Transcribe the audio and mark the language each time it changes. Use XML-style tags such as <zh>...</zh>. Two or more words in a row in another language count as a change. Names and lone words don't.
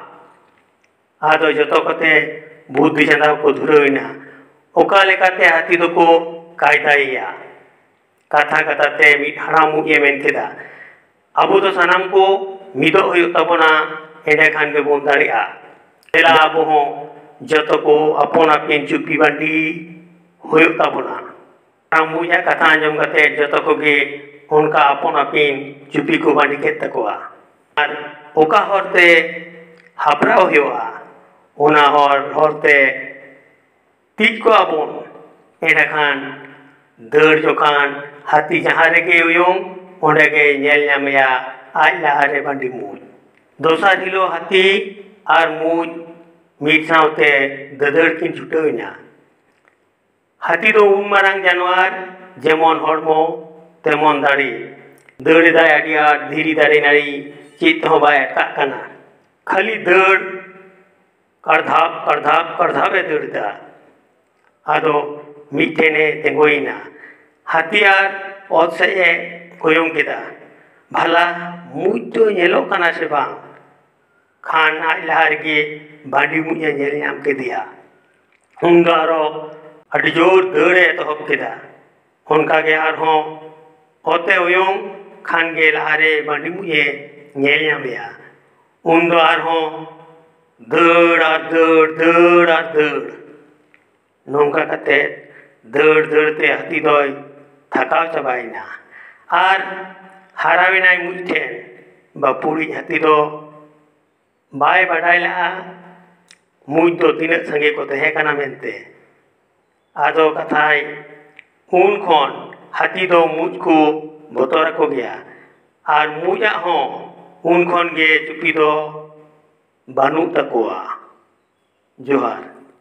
<unr>आदो जतो कते बुद्धि चंदाव को धुरविना ओका लेकाते हाथी दो को कायदाइया कथा कथाते मिद हराम मुगे मेन केदा अबो तो सनाम को मिदो हुयुग ताबोना एडे खान के बोन दाड़िया तेला आबो हो जतो को अपन आपिन चुपी बांडी हुयुग ताबोना मुजा कथा आंजम कते जतो को गे उनका अपन आपिन चुपी को बांडी केद तकोआ आर ओका हरते हापराव हुयुआ ओना हरते तीज को आबोन एडे खान दड़ जोखान हाथी जहाँ रेगे उयंग ओंडे गे नेल नामेया आज लहारे बांडी मुज दोसार हिलो हाथी और मुज मिद सावते ददड़ किन छुटाविना हाथी दो उन मारांग जानवर जेमन हड़मो तेमन दाड़ी दड़ दाय आड़ी आट धीरी दाड़े नाड़ी चेत हो बाय अटकाग काना खाली दड़ करधाप करधाप करधापे दड़दा आदो मिठेने तेंगोइना हाथियार ओत से कोयम केदा भला मुज तो नेलो काना से बांग खान आज लहार के बांडी मुझे नेल नाम के दिया उनका अड़ी जोर दड़े एतहब केदा उनका गे आरहों ओते उयंग खान गे लहारे बांडी मुझे नेल नामेया उन दो आरहों दड़ आर दड़ दड़ आर दड़ नोंका कते दड़ दड़ते हाथी दोय थकाव चाबायना आर हाराविनाय मुज ठेन बापुड़ी हाथी दो बाय बाडाय लहा मुज दो तीनाग संगे को तहेकाना मेनते आदो कथाय उन खन हाथी दो मुज को बतरा को गया और मुजा हो उन खन गे चुपी दो बानु तकोआ जोहार।</unr>